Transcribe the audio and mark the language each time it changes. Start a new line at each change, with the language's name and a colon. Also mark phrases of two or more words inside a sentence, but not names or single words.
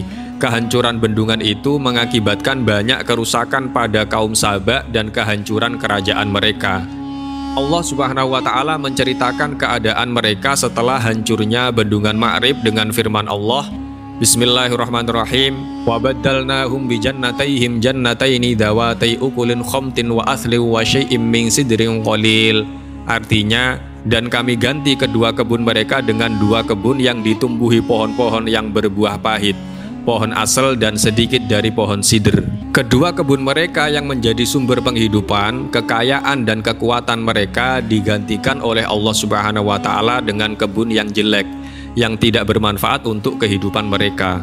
Indonesian: Kehancuran bendungan itu mengakibatkan banyak kerusakan pada kaum Saba dan kehancuran kerajaan mereka. Allah
Arabic: سبحانه وتعالى
Indonesian: menceritakan keadaan mereka setelah hancurnya bendungan Ma'rib dengan firman Allah,
Arabic: بسم الله الرحمن الرحيم. وبدلناهم بجنتيهم جنتين ذواتي أكل خمط وأثل وشيء من سدر قليل.
Indonesian: Artinya, dan kami ganti kedua kebun mereka dengan dua kebun yang ditumbuhi pohon-pohon yang berbuah pahit, pohon asal dan sedikit dari pohon sidr. Kedua kebun mereka yang menjadi sumber penghidupan, kekayaan dan kekuatan mereka digantikan oleh Allah
Arabic: سبحانه وتعالى
Indonesian: dengan kebun yang jelek, yang tidak bermanfaat untuk kehidupan mereka.